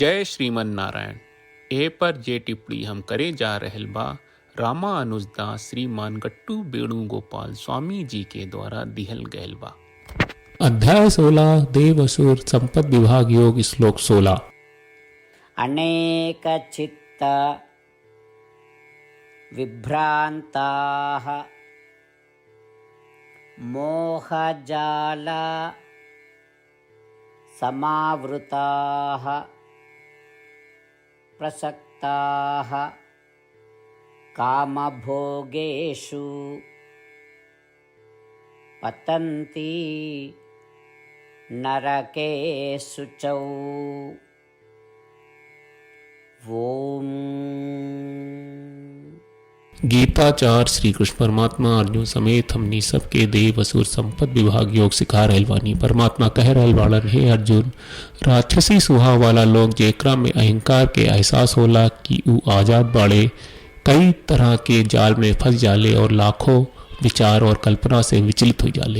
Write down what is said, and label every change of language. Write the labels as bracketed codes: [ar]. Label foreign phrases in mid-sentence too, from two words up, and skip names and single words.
[bho] जय श्रीमन नारायण। ए पर जे टिप्पणी हम करे जा रहल बा रामा अनुजदास श्रीमान गट्टू वेणुगोपाल स्वामी जी के द्वारा दिहल गयल बा। अध्याय 16 देव असुर संपद विभाग योग श्लोक 16। [sa] अनेक चित्त विभ्रांताः मोहजाल समावृताः प्रसक्ताः कामभोगेषु पतन्ति नरकेषु च। ओम। [bho] गीताचार श्री कृष्ण परमात्मा अर्जुन समेत हमनी सबके देव असुर संपद विभाग योग सिखा रहल बानी। परमात्मा कह रहल बाड़न, हे अर्जुन, राक्षसी स्वभाव वाला लोग जेकरा में अहंकार के एहसास होला कि ऊ आजाद बाड़े, कई तरह के जाल में फंस जाले और लाखों विचार और कल्पना से विचलित हो जाले।